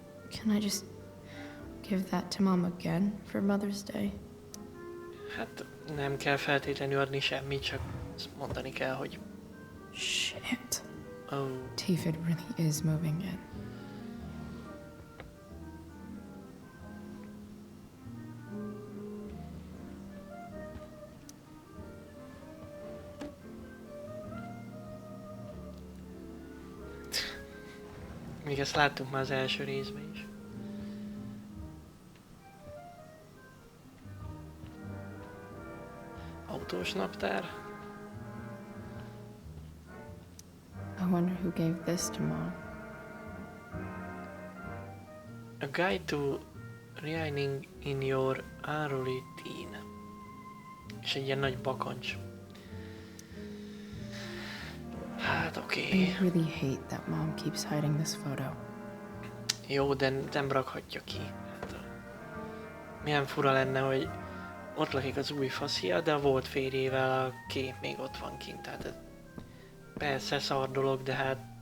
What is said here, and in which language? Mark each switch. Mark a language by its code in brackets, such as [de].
[en] Can I just give that to Mom again for Mother's Day? [hu] Hát nem kell feltétlenül adni semmit, csak mondani kell, hogy... [en] Shit. Oh. David really is moving in. [hu] Még ezt láttuk már az első részben is. Autós naptár. [en] I wonder who gave this to Mom. A guide to reining in your routine. [hu] És egy ilyen nagy bakancs. Hát oké. [en] I really hate that Mom keeps hiding this photo. [hu] Jó, de nem rakhatja ki. Hát, milyen fura lenne, hogy ott lakik az új faszia, de a volt férjével a kép még ott van kint. Tehát ez persze szar dolog, de hát...